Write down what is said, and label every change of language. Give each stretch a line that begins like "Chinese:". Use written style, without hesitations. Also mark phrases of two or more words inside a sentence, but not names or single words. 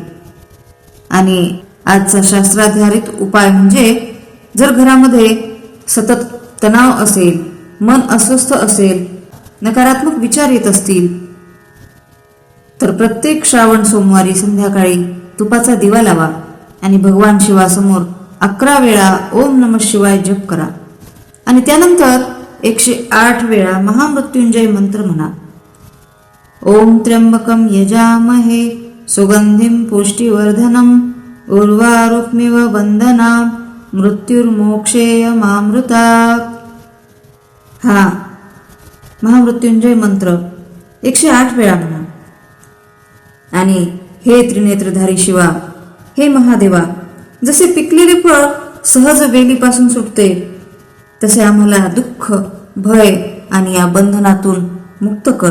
Marathi: आणि आजचा शास्त्राधारित उपाय म्हणजे, जर घरामध्ये सतत तणाव असेल, मन अस्वस्थ असेल, नकारात्मक विचार येत असतील, तर प्रत्येक श्रावण सोमवारी संध्याकाळी तुपाचा दिवा लावा आणि भगवान शिवासमोर 11 वेळा
Sanskrit: ओम नमः शिवाय
Marathi: जप करा. आणि त्यानंतर 108 वेळा महामृत्युंजय मंत्र म्हणा.
Sanskrit: ओम त्र्यंबकम यजामहे सुगंधिम पुष्टिवर्धनम उर्वारुक्मिव वंदनाम मृत्युर्मोक्षेयमामृता.
Marathi: हा महामृत्युंजय मंत्र 108 वेळा म्हणा. आणि हे त्रिनेत्रधारी शिवा, हे महादेवा, जसे पिकलेले फळ सहज वेलीपासून सुटते, तसे आम्हाला दुःख, भय आणि या बंधनातून मुक्त कर.